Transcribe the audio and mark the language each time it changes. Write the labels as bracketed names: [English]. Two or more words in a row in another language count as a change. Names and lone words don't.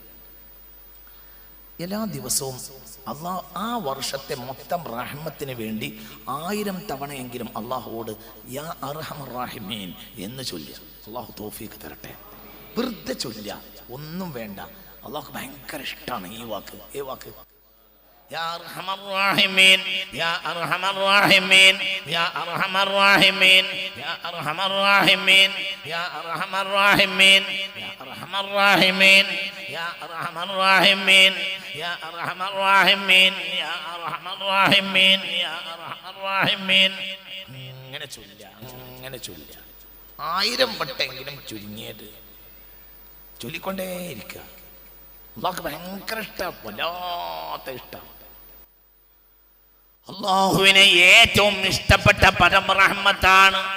[Malayalam] എല്ലാ ദിവസവും അള്ളാഹ് ആ വർഷത്തെ മൊത്തം റഹ്മത്തിന് വേണ്ടി 1000 തവണയെങ്കിലും അള്ളാഹുവോട് [Arabic] يا أرحم الراحمين [Malayalam] എന്ന് ചൊല്ലുക. അള്ളാഹു തൗഫീഖ് തരട്ടെ. വെറുതെ ചൊല്ലുക, ഒന്നും വേണ്ട. അള്ളാഹു ഭയങ്കര ഇഷ്ടമാണ് ഈ വാക്ക്. [Arabic] يا أرحم الراحمين يا أرحم الراحمين يا أرحم الراحمين يا أرحم الراحمين يا أرحم الراحمين يا أرحم الراحمين يا أرحم الراحمين يا أرحم الراحمين يا أرحم الراحمين يا أرحم الراحمين. [Malayalam] ഇങ്ങനെ ചൊല്ലുക 1000 വട്ടെങ്കിലും ചുരുങ്ങിയത് ചൊല്ലിക്കൊണ്ടേയിരിക്കുക. അള്ളാഹ്ക്ക് ഭയങ്കര ഇഷ്ടമാണ്, വല്ലാത്ത ഇഷ്ടമാണ്. അള്ളാഹുവിന് ഏറ്റവും ഇഷ്ടപ്പെട്ട പദം റഹ്മത്താണ്.